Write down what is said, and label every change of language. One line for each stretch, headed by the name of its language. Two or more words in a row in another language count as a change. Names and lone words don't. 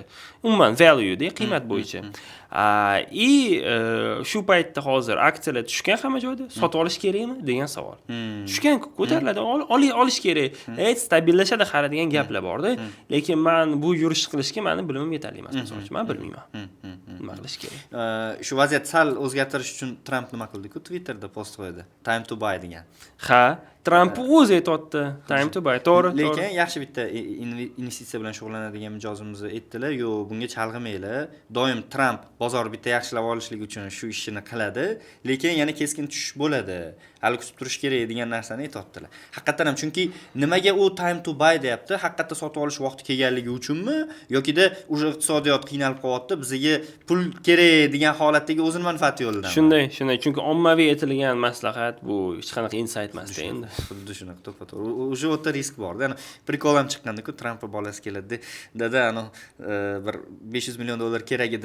Uzbek: Umuman value-da, qiymat bo'yicha. Shu paytda hozir aksiyalar tushgan hamma joyda, sotib olish kerakmi degan savol. Tushgan, ko'tariladi, olish kerak. Stabillashadi hali degan gaplar bor-da. Lekin men bu yurish qilishga meni bilimim yetarli emas, masalan, men bilmayman. Nima qilish kerak? Shu vaziyat sal o'zgartirish uchun Trump nima qildi-ku, Twitterda post qo'ydi.
English: Time to buy degan.
Uzbek: Trump o'zi aytdi,
English: time to buy.
Uzbek: To'g'ri. Lekin yaxshi bitta investitsiya bilan shug'ullanadigan mijozimizni aytdilar, "Yo'q, bunga chalg'imanglar. Doim Trump bozor bitta yaxshilab olishlik uchun shu ishini qiladi, lekin yana keskin tushish bo'ladi. Hali kutib turish kerak" degan narsani aytibdilar. Haqiqatan ham, chunki nimaga u
English: time to buy
Uzbek: deyapti? Haqiqatda sotib olish vaqti kelganligi uchunmi yoki-da o'sha iqtisodiyot qiynalib qolyapti, bizga pul kerak degan holatdagi o'zini manfaati yo'lidan? Shunday. Chunki ommaviy aytilgan maslahat bu hech qanaqa insight emas-da endi. Xuddi shunaqa to'ppa-to'g'ri. O'sha o'ta risk bor-da. Prikol ham chiqqanda-ku, Trump bolasi keladi. Dada, bir 500 million dollar kerak edi.